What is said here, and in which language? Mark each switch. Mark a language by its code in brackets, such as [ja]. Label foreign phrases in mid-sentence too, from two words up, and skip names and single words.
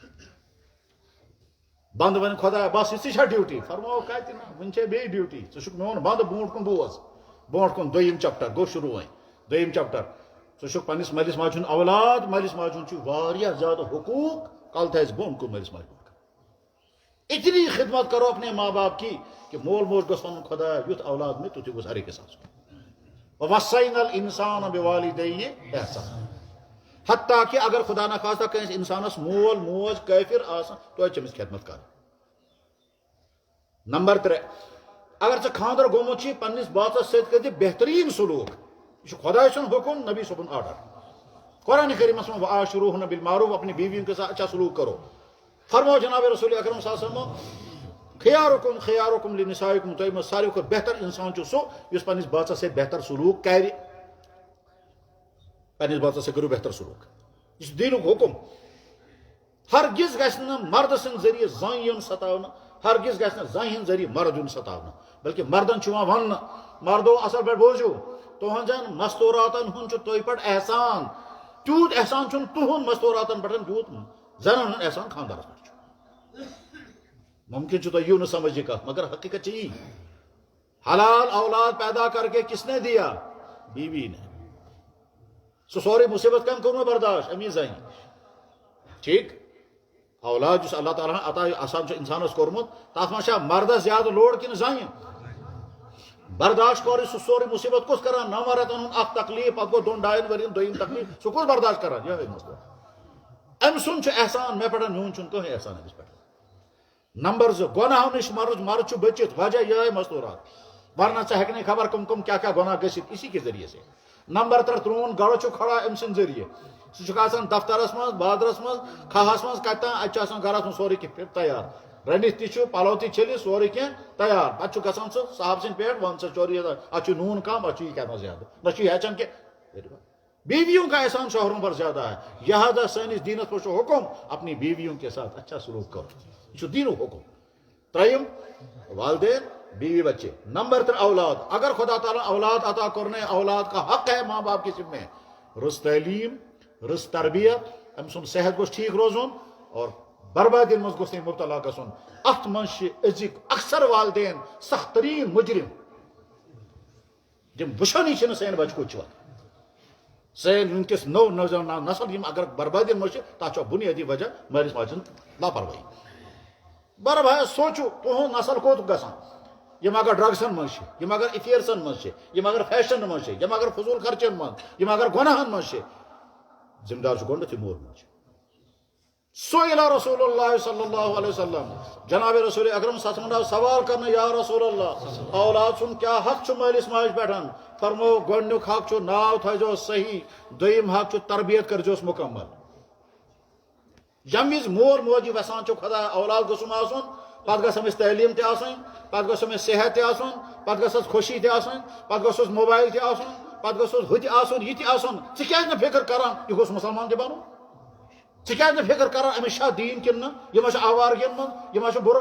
[ks] بنٛد ونہِ خۄدایا بس یِژٕے چھا ڈیوٹی فرماو کتہِ نہ وُنہِ چھے بیٚیہِ ڈیوٹی ژٕ چھُکھ میون بنٛد برونٛٹھ کُن بوز برونٛٹھ کُن 2م چپٹر گوٚو شروع وۄنۍ 2م چپٹر ژٕ چھُکھ پننس مٲلِس ماجہِ ہُنٛد اولاد مٲلِس ماجہِ ہُنٛد چھُ واریاہ زیادٕ حقوٗق کل تھایس بۄن کُن مٲلِس ماجہِ ہُنٛد [ur] اتنی خدمت کرو اپنے ماں باپ کی [ks] کہ مول موج گوٚژھ ونُن خۄدایا یُتھ اولاد مےٚ تیُتھُے گوٚژھ ہر أکِس آسُن [ar] وَوَصَّيْنَا الْإِنسَانَ بِوَالِدَيْهِ احسانا [ks] حتیٰ کہ اگر خدا نخواستہ کٲنٛسہِ انسانس مول موج کٲفر آسان توتہِ چھِ أمِس خدمت کرٕنۍ نمبر 3 اگر ژےٚ خاندر گوٚمُت چھُے پننس باژس سۭتۍ کٔرۍ زِ بہتریٖن سلوٗک یہ چھُ خۄداے سُنٛد حُکم نبی صٲبُن آرڈر قرآن کریٖمس منٛز [ar] وَعاشِروٗہُنَّ بِالمعروٗف [ur] اپنی بیویوں کے ساتھ اچھا سلوک کرو [ks] فرماو جناب رسول اکرم [ar] صلی اللہ علیہ وسلم خیارکم خیارکم لنسائکم [ks] تۄہہِ منٛز ساروی کھۄتہٕ بہتر انسان چھُ سُہ یُس پننس باژس سۭتۍ بہتر سلوک کرِ پننس باژس سۭتۍ کٔرِو بہتر سلوک یہ چھُ دیٖنُک حُکم ہرگز گژھِ نہٕ مرد سٕنٛدِ ذٔریعہٕ زٔنۍ یُن ستاونہٕ ہرگز گژھِ نہٕ زنہِ ہٕنٛدِ ذٔریعہٕ مرد یُن ستاونہٕ بلکہ مردن چھُ یِوان وننہٕ مردو اصل پٲٹھۍ بوٗزِو تُہنٛزن مستوٗراتن ہُنٛد چھُ تُہۍ پٮ۪ٹھ احسان تیوٗت احسان چھُنہٕ تُہُنٛد مستوٗراتن پٮ۪ٹھ تیوٗت زنن ہُنٛد احسان خاندارس پٮ۪ٹھ چھُ ممکن چھُ تۄہہِ یِیو نہٕ سمجھ یہ کتھ مگر حقیقت چھِ یی [ur] حلال اولاد پیدا کر کے کس نے دیا بیوی نے [ks] سُہ سورُے مصیبت کم کوٚر مےٚ برداشت امی زنہِ ٹھیک اولاد جس اللہ تعالیٰ عطا آسان انسانس کورمت تر مجھے مردس زیادہ لوڈ کن زائن برداشت کور سہ سوری مصیبت کس کران 9 رٮ۪تن ہُنٛد اکھ تکلیف پتہٕ گوٚو 2 ڈاین ؤرین دوٚیِم تکلیف سہ کس برداشت کران یہ مسئلہ أمۍ سُنٛد چھُ احسان مےٚ پٮ۪ٹھ میون چھُنہٕ کٕہٕنۍ احسان أمِس پٮ۪ٹھ نمبر 2 گۄناہو نِش مرد چھُ بٔچِتھ وجہ یہے مستورات ورنہ ژٕ ہیٚکہِ نہٕ خبر کم کیا گۄناہ گٔژھِتھ [ur] اسی کے ذریعے سے [ks] نمبر 3 ترٛوُن گڑٕ چھُ کھڑا أمۍ سٕنٛدِ ذریعے سُہ چھُکھ آسان دفترس منٛز بازرس منٛز کھہس منٛز کتہِ تام اتہِ چھُ آسان گرس منٛز سورُے کینٛہہ تیار رٔنِتھ تہِ چھُ پلو تہِ چھٔلِتھ سورُے کینٛہہ تیار پتہٕ چھُ گژھان سُہ صاحب سٕنٛدِ پٮ۪ٹھ ون سا چوری اتھ چھُ نوٗن کم اتھ چھُ یہ کھٮ۪نس زیادٕ نہ چھُ یہِ ہیٚچھان کینٛہہ [ur] بیویوں کا احسان شوہروں پر زیادہ ہے [ks] لہذا سٲنِس دیٖنس پر چھُ حکم [ur] اپنی بیویوں کے ساتھ اچھا سلوک کرو [ks] یہ چھُ دیٖنُک حکم ترٛیٚیِم والدین بیوی بچے نمبر 3 اولاد اگر خدا تعالیٰ اولاد عطا کرنے [ur] اولاد کا حق ہے ماں باپ کی [ks] ذمہ رٕژ تعلیٖم رٕژ تربیت أمۍ سُنٛد صحت گوٚژھ ٹھیٖک روزُن اور بربادی منٛز گوٚژھ نہٕ مبتلا گژھُن اتھ منٛز چھِ أزِکۍ اکثر والدین سخت تریٖن مجرم یِم وٕچھانٕے چھِنہٕ سٲنۍ بچہِ کوٚت چھِ واتان سٲنۍ وٕنکیٚس نٔو نوجوان نسل یِم اگر بربادی منٛز چھِ تتھ چھُ بُنیٲدی وجہ مٲلِس ماجہِ ہٕنٛز لاپروٲہی بڑٕ بھایا سوٗنٛچِو تُہُنٛد نسل کوٚت گژھان یِم اگر ڈرگسن منٛز چھِ یِم اگر افیئرسن منٛز چھِ یِم اگر فیشنن منٛز چھِ یِم اگر فضوٗل خرچن منٛز یِم اگر گۄناہن منٛز چھِ ذمہٕ دار چھُ گۄڈنیتھٕے مول موج سئل رسول اللہ [ar] صلی اللہ علیہ وسلم [ks] جناب رسول اکرم [ar] صلی اللہ علیہ وسلم [ks] آو سوال کرنہٕ [ar] یا رسول اللہ [ks] اولاد سُنٛد کیاہ حق چھُ مٲلِس ماجہِ پٮ۪ٹھ فرمو گۄڈنیُک حق چھُ ناو تھٲیزیوس صحیح دوٚیِم حق چھُ تربیت کٔرزیوس مُکمل ییٚمہِ وِزِ مول موج یژھان چھُ خدا اولاد گوٚژھُم آسُن پتہٕ گژھِ أمِس تعلیٖم تہِ آسٕنۍ پتہٕ گوٚژھ أمِس صحت تہِ آسُن پتہٕ گٔژھس خوشی تہِ آسٕنۍ پتہٕ گوٚژھس موبایل تہِ آسُن پتہٕ گوٚژھس ہُہ تہِ آسُن یہِ تہِ آسُن ژٕ کیازِ نہٕ فِکر کران یہِ گوٚژھ مُسلمان تہِ بنُن ژٕ کیازِ نہٕ فِکر کران أمِس چھا دیٖن کِنہٕ نہٕ یہِ ما چھُ آوارگین منٛز یہِ ما چھُ